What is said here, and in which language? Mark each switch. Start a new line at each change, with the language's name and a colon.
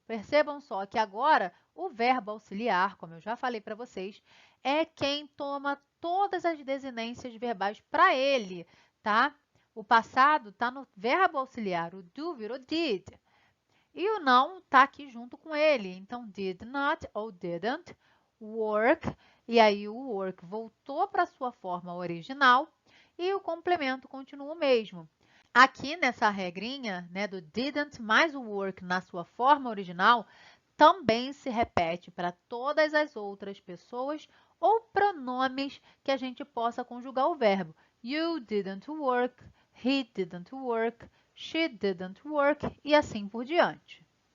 Portuguese: Percebam só que agora o verbo auxiliar, como eu já falei para vocês, é quem toma todas as desinências verbais para ele, tá? O passado está no verbo auxiliar, o do virou did. E o não está aqui junto com ele.
English: Então, did not ou didn't work.
Portuguese: E aí, o work voltou para a sua forma original e o complemento continua o mesmo. Aqui nessa regrinha, né, do didn't mais o work na sua forma original, também se repete para todas as outras pessoas ou pronomes que a gente possa conjugar o verbo.
English: You didn't work, he didn't work, she didn't work
Portuguese: e assim por diante.